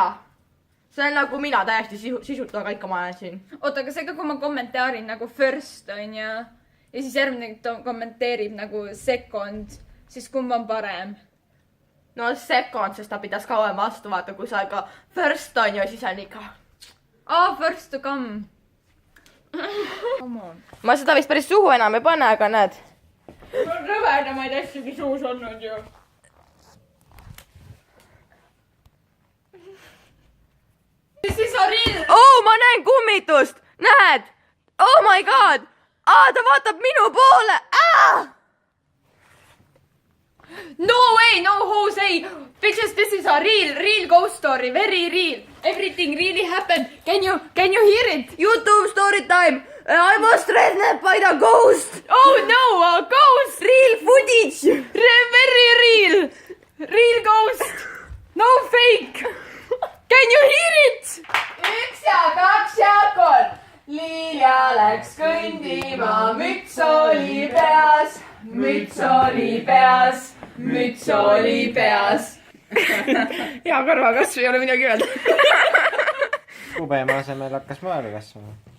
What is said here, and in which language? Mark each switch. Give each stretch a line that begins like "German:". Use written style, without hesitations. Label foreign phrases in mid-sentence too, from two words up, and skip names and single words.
Estonian: See on nagu mina täiesti sisult, aga ikka ma olen siin. Oota, aga see ka, kui ma kommentaarin nagu first on ja siis järgmine kommenteerib nagu second, siis kumb on parem? No second, sest ta pidas kauem vastu, vaata, kui sa ka first on ju, siis on ikka.
English: First to come. Come on.
Estonian: Ma seda vist päris suhu enam ei pane, aga näed. Rõvedamaid asjugi suus olnud ju. Siis on riil. Ma näen kummitust. Näed?
English: Oh my god. Ta vaatab minu poole. No way, no Jose. Bitches, this is a real ghost story. Very real. Everything really happened. Can you hear it? YouTube story time. I was threatened by the ghost. Oh no, a ghost. Real footage. Very real. Real ghost. No fake. Can you hear it?
Estonian: 1 ja 2 ja 3. Liilja läks kõndima, müts oli peas, müts oli peas, müts oli peas. Hea karvakasv, ei ole midagi öelda. Kubeema asemel hakkas maale kasvama.